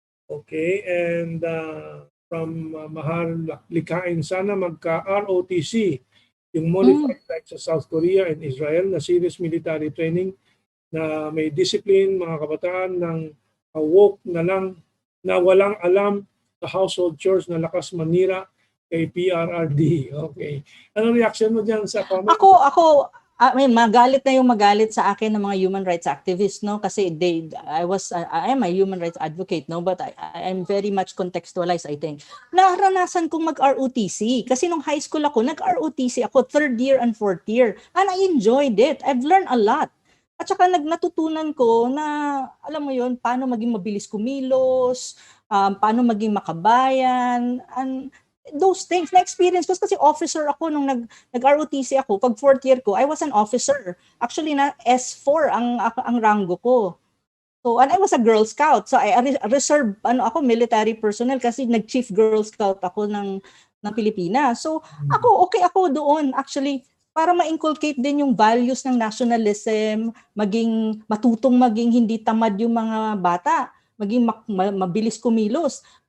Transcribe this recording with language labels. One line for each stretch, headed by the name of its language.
Filipino: Okay, and from Mahal Likain, sana magka-ROTC, yung modified like sa South Korea and Israel na
English: serious military training
Filipino: na may discipline, mga kabataan ng woke na lang, na walang alam sa household chores na lakas manira kay PRRD. Okay. Anong reaction mo dyan sa comment? Ako,
English: I mean,
Filipino: magalit na yung magalit sa akin ng mga human rights activists, no?
English: Kasi I am a human rights advocate, no? But I'm very much contextualized, I think.
Filipino: Naranasan kong mag-ROTC. Kasi nung high school ako, nag-ROTC ako 3rd year and 4th year.
English: And I enjoyed it. I've learned a lot.
Filipino: At saka natutunan ko na, alam mo yun, paano maging mabilis kumilos, paano maging makabayan,
English: and those things.
Filipino: Na-experience ko kasi officer ako nung nag-ROTC ako. Pag 4th year ko,
English: I was an officer.
Filipino: Actually, na S4 ang ranggo ko.
English: So, and I was a Girl Scout. So, I reserve, military personnel
Filipino: kasi nag-chief Girl Scout ako ng Pilipinas. So, okay ako doon. Actually, para ma-inculcate din yung values ng nationalism, matutong maging hindi tamad yung mga bata, maging mabilis kumilos.